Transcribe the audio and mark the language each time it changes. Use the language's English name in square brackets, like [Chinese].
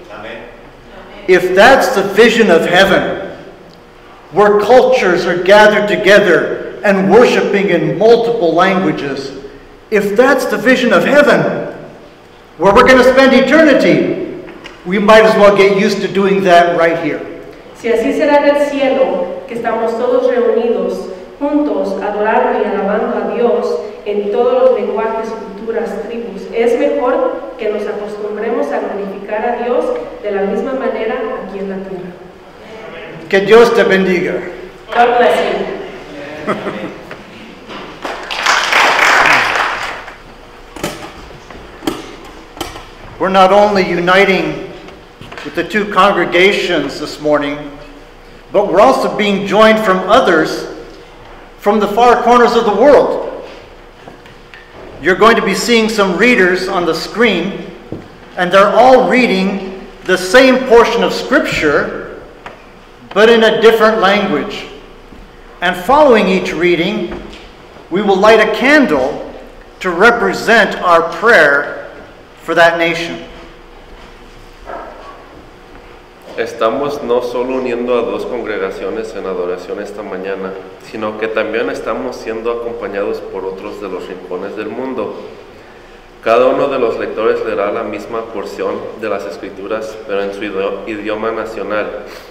[Spanish] Amén. [English] If that's the vision of heaven, where cultures are gathered together and worshiping in multiple languages, if that's the vision of heaven, where we're going to spend eternity, we might as well get used to doing that right here. [Spanish] Si así será en el cielo, que estamos todos reunidos, juntos, adorando y alabando a Dios en todos los lenguajes, culturas futuras tribus. Es mejor que nos acostumbremos a glorificar a Dios de la misma manera aquí en la tierra. Que Dios te bendiga. [English] God bless you. We're not only uniting with the two congregations this morning, but we're also being joined from others from the far corners of the world. You're going to be seeing some readers on the screen, and they're all reading the same portion of Scripture, but in a different language. And following each reading, we will light a candle to represent our prayer for that nation. [Spanish] Estamos no solo uniendo a dos congregaciones en adoración esta mañana, sino que también estamos siendo acompañados por otros de los rincones del mundo. Cada uno de los lectores leerá la misma porción de las Escrituras, pero en su idioma nacional.